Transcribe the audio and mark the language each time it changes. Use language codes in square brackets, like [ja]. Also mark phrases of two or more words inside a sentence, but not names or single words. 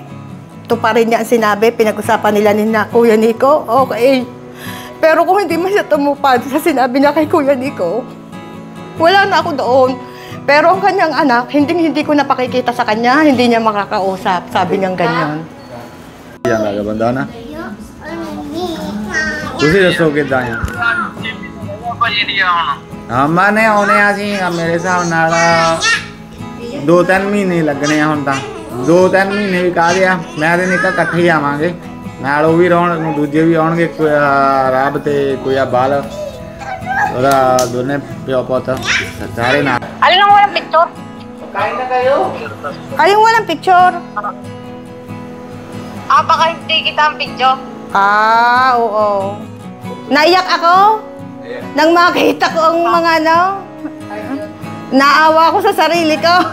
[tl] Ito pa rin niya ang sinabi, pinag-usapan nila ni Kuya Nico. Okay. Pero kung hindi man siya tumupad sa sinabi niya kay Kuya Nico, wala na ako doon. Pero ang kanyang anak, hindi ko napakikita sa kanya, hindi niya makakausap. Sabi niyang ganyan. Yan lagi banda na. [pa] ਤੁਸੀਂ ਦੱਸੋ ਕਿੱਦਾਂ ਆ ਮੈਂ ਨੇ ਆਉਣੇ ਆ ਸੀ ਮੇਰੇ ਹਿਸਾਬ ਨਾਲ 2-3 ਮਹੀਨੇ ਲੱਗਣੇ ਆ ਹੁਣ ਤਾਂ 2-3 ਮਹੀਨੇ ਵੀ ਕਾਹਦੇ ਆ ਮੈਂ ਤੇ ਨਿੱਕਾ ਇਕੱਠੇ ਹੀ ਆਵਾਂਗੇ ਨਾਲ ਉਹ ਵੀ ਰਹਿਣ ਦੂਜੇ ਵੀ ਆਉਣਗੇ ਰੱਬ ਤੇ ਕੋਈ ਆ ਬਾਲ ਉਹਦਾ ਦੋਨੇ ਪਿਓ ਪੁੱਤ ਸਾਰੇ ਨਾਲ [tl] Alin ang walang picture? Kain na kayo. Kayong walang picture? Baka hindi kita ang picture. Oo. Naiyak ako? Nang makita ko ang mga naawa ko sa sarili ko.